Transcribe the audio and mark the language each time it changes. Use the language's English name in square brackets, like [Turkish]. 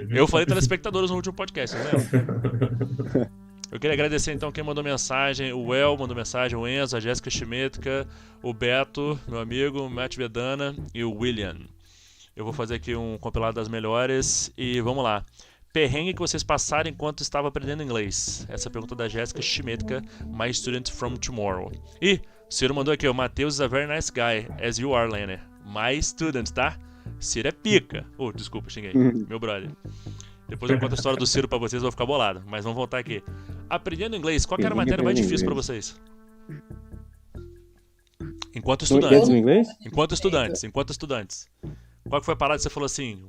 [Portuguese] Eu falei telespectadores no último podcast, né? Eu queria agradecer então quem mandou mensagem. O El mandou mensagem, o Enzo, a Jéssica Chimetka, o Beto, meu amigo, o Matt Vedana e o William. Eu vou fazer aqui um compilado das melhores e vamos lá. Perrengue que vocês passaram enquanto estava aprendendo inglês? Essa é a pergunta da Jéssica Chimetka, [English] my student from tomorrow. [Portuguese] E o Ciro mandou aqui, o [English] Matheus is a very nice guy, as you are, Lenner. My student, [Portuguese] tá? Ciro é pica. Desculpa, xinguei. Meu brother. Depois eu conto a história do Ciro pra vocês, eu vou ficar bolado. Mas vamos voltar aqui. Aprendendo inglês, qual que era a matéria mais difícil pra vocês? Enquanto estudantes. Enquanto estudantes. Qual que foi a parada que você falou assim?